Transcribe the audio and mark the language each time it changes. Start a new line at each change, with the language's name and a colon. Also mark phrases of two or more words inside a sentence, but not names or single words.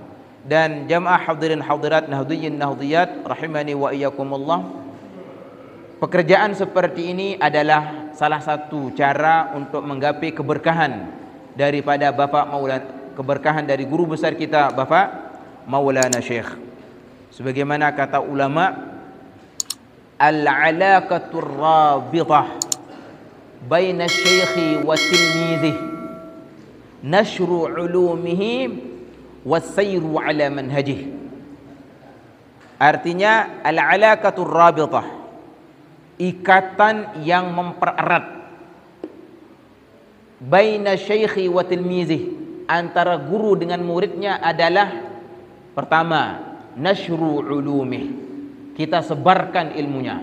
Indonesian: Dan jamaah hadirin hadirat, Nahdliyin Nahdliyat
Arabic: رحمني وإياكم الله,
Indonesian: pekerjaan seperti ini adalah salah satu cara untuk menggapai keberkahan daripada Bapak Maulana, keberkahan dari guru besar kita Bapak Maulana Syekh. Sebagaimana kata ulama,
Arabic: العلاقة الرابطة بين الشيخ والتلميذ نشر علومه والسير على منهجه.
Indonesian: Artinya
Arabic: العلاقة الرابطة,
Indonesian: ikatan yang mempererat,
Arabic: بين الشيخ وتلميذه,
Indonesian: antara guru dengan muridnya adalah pertama,
Arabic: نشر علومه,
Indonesian: kita sebarkan ilmunya.